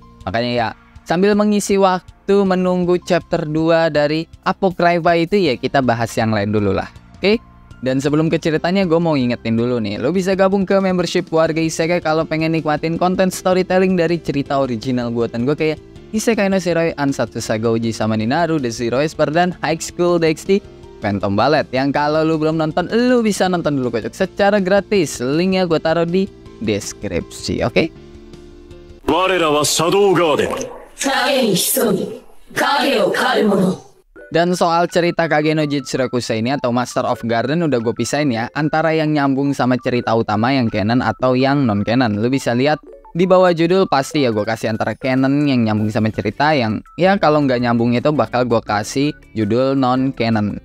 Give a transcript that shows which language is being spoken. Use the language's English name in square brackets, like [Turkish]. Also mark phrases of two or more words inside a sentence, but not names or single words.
[Indonesian] Makanya ya sambil mengisi waktu menunggu chapter 2 dari Apocrypha itu ya kita bahas yang lain dulu lah. Oke? Dan sebelum ke ceritanya gue mau ingetin dulu nih, lo bisa gabung ke membership warga Isekai kalau pengen nikmatin konten storytelling dari cerita original buatan gue kayak Isekai no Shiroi, Ansatsu Saga Uji sama Ninaru, The Zero Esper, dan High School DxD Phantom Ballet. Yang kalau lo belum nonton, lo bisa nonton dulu kocok secara gratis. Linknya gue taruh di deskripsi, oke? [Japanese] 我らはシャドウガーデン影に潜み影を狩る者。 [Indonesian] Dan soal cerita Kage no Jitsureku ini atau Master of Garden udah gue pisahin ya antara yang nyambung sama cerita utama yang canon atau yang non canon. Lu bisa lihat di bawah judul pasti ya gue kasih antara canon yang nyambung sama cerita, yang ya kalau nggak nyambung itu bakal gue kasih judul non canon.